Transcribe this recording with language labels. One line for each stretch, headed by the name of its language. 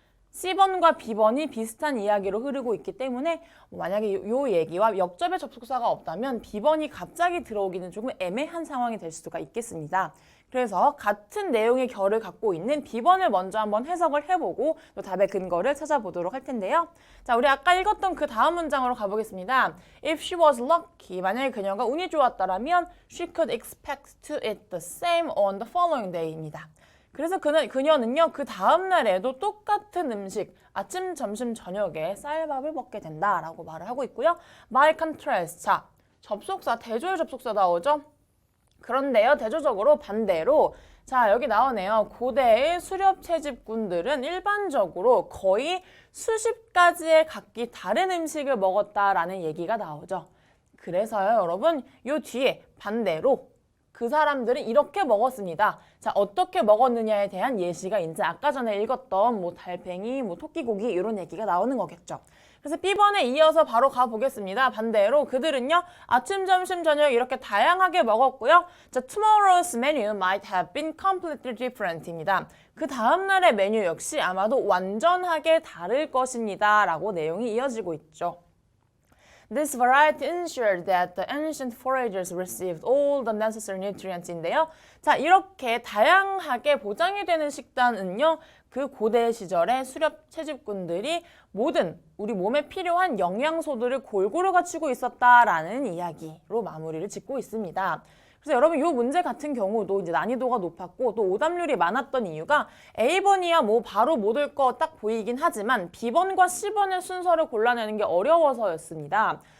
Korean: C번과 B번이 비슷한 이야기로 흐르고 있기 때문에 만약에 이 얘기와 역접의 접속사가 없다면 B번이 갑자기 들어오기는 조금 애매한 상황이 될 수가 있겠습니다. 그래서 같은 내용의 결을 갖고 있는 B번을 먼저 한번 해석을 해보고 또 답의 근거를 찾아보도록 할 텐데요. 자, 우리 아까 읽었던 그 다음 문장으로 가보겠습니다.
English: If she was lucky,
Korean: 만약에 그녀가 운이 좋았다면
English: she could expect to eat the same on the following day입니다.
Korean: 그래서 그녀는요, 그 다음 날에도 똑같은 음식, 아침, 점심, 저녁에 쌀밥을 먹게 된다라고 말을 하고 있고요.
English: By contrast,
Korean: 자, 접속사, 대조의 접속사 나오죠? 그런데요, 대조적으로 반대로 자, 여기 나오네요. 고대의 수렵 채집꾼들은 일반적으로 거의 수십 가지의 각기 다른 음식을 먹었다라는 얘기가 나오죠. 그래서요, 여러분, 요 뒤에 반대로 그 사람들은 이렇게 먹었습니다. 자, 어떻게 먹었느냐에 대한 예시가 이제 아까 전에 읽었던 뭐 달팽이, 뭐 토끼고기 이런 얘기가 나오는 거겠죠. 그래서 B번에 이어서 바로 가보겠습니다. 반대로 그들은요, 아침, 점심, 저녁 이렇게 다양하게 먹었고요.
English: 자, tomorrow's menu might have been completely different입니다.
Korean: 그 다음날의 메뉴 역시 아마도 완전하게 다를 것입니다. 라고 내용이 이어지고 있죠.
English: This variety ensured that the ancient foragers received all the necessary nutrients인데요.
Korean: 자, 이렇게 다양하게 보장이 되는 식단은요, 그 고대 시절의 수렵 채집꾼들이 모든 우리 몸에 필요한 영양소들을 골고루 갖추고 있었다라는 이야기로 마무리를 짓고 있습니다. 그래서 여러분 이 문제 같은 경우도 이제 난이도가 높았고 또 오답률이 많았던 이유가 A번이야 뭐 바로 못 올 거 딱 보이긴 하지만 B번과 C번의 순서를 골라내는 게 어려워서였습니다.